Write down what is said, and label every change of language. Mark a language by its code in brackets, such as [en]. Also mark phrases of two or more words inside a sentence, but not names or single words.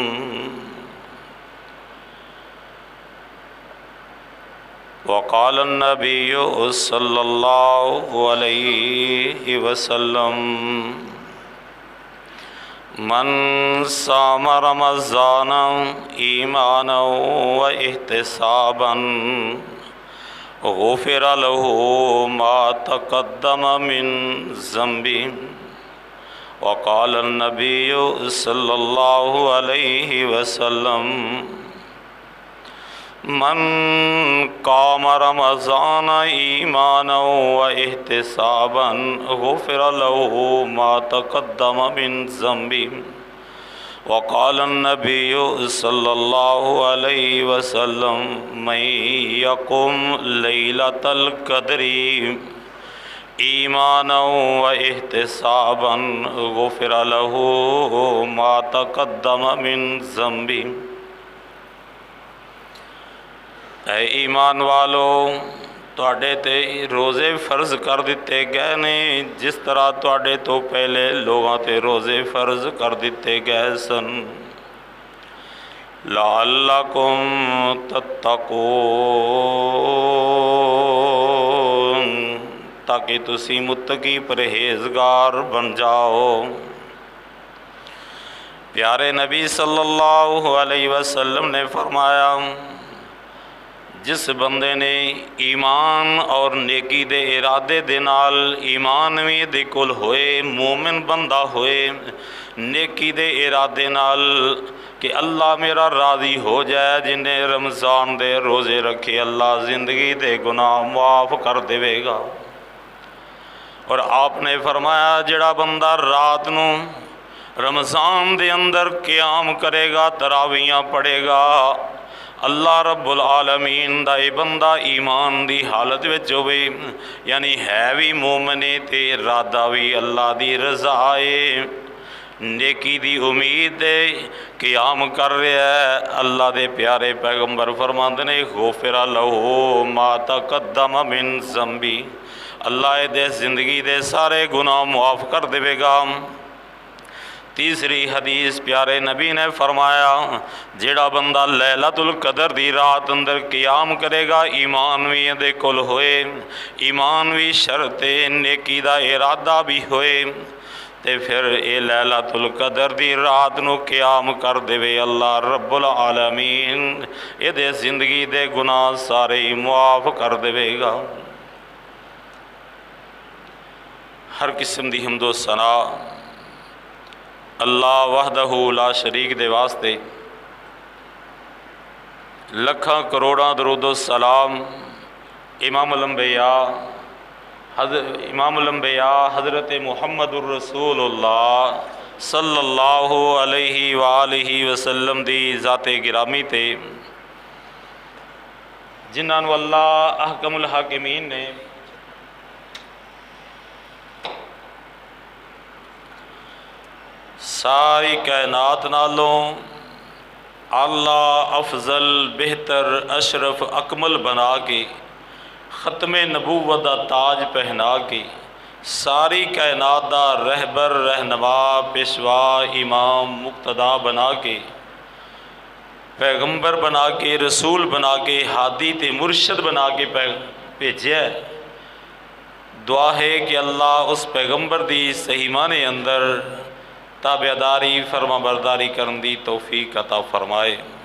[ar] وقال النبي صلى الله عليه وسلم من صام رمضان إيمانا واحتسابا غفر له ما تقدم من ذنبه. وقال النبي صلى الله عليه وسلم من قام رمضان إيمانا واحتسابا غفر له ما تقدم من ذنبه. وقال النبي صلى الله عليه وسلم من يقم ليلة القدر إيمانا واحتسابا غفر له ما تقدم من ذنبه. [pa] اے ایمان والو، تہاڈے تے روزے فرض کر دتے گئے نے جس طرح تہاڈے تو پہلے لوگوں تے روزے فرض کر دتے گئے سن. [ar] لعلكم تتقون, [pa] تاکہ تسی متقی پرہیزگار بن جاؤ. پیارے نبی [ar] صلى الله عليه وسلم [pa] نے فرمایا، جس بندے نے ایمان اور نیکی دے ارادے دے نال ایمان بھی دے کول ہوئے، مومن بندہ ہوئے، نیکی دے ارادے نال کہ اللہ میرا راضی ہو جائے، جنہیں رمضان دے روزے رکھے اللہ زندگی دے گناہ معاف کر دیویگا. اور آپ نے فرمایا جیہڑا بندہ رات نوں رمضان دے اندر قیام کریگا، تراویاں پڑھیگا. अल्लाह [ar] رب العالمين [pa] دا بندہ ایمان دی حالت وچ ہووے، یعنی ہے بھی مومنے تے ارادہ بھی اللہ دی رضا ہے، نیکی دی امید ہے، قیام کر رہا ہے. اللہ دے پیارے پیغمبر فرماندے نے [ar] غفر له ما تقدم من ذنبه, [pa] اللہ دے زندگی دے سارے گناہ معاف کر دیویگا. تیسری حدیث پیارے نبی نے فرمایا، جیڑا بندہ لیلۃ القدر دی رات اندر قیام کریگا، ایمان بھی ایہدے کول ہوئے، ایمان بھی شرط ہے، نیکی دا ارادہ بھی ہوئے، تے پھر یہ لیلۃ القدر دی رات نوں قیام کر دیوے, अल्लाह [ar] رب العالمين [pa] ایہدے زندگی دے گناہ سارے ہی معاف کر دیویگا. ہر قسم دی حمد و ثنا اللہ [ar] وحده لا شريك [pa] دے واسطے، لکھاں کروڑاں درود و سلام [ar] إمام الأنبياء حضرت محمد رسول الله صلى الله عليه وآله وسلم [pa] دی ذات گرامی تے, جنہاں نوں اللہ [ar] أحكم الحاكمين [pa] نے ساری کائنات نالوں اعلیٰ افضل بہتر اشرف اکمل بنا کے، ختم نبوت دا تاج پہنا کے، ساری کائنات دا رہبر رہنما پیشوا امام مقتدا بنا کے، پیغمبر بنا کے، رسول بنا کے، ہادی تے مرشد بنا کے بھیجا. دعا ہے کہ اللہ اس پیغمبر دی صحیح معنے اندر تابعداری فرمانبرداری کرن دی توفیق عطا فرمائے.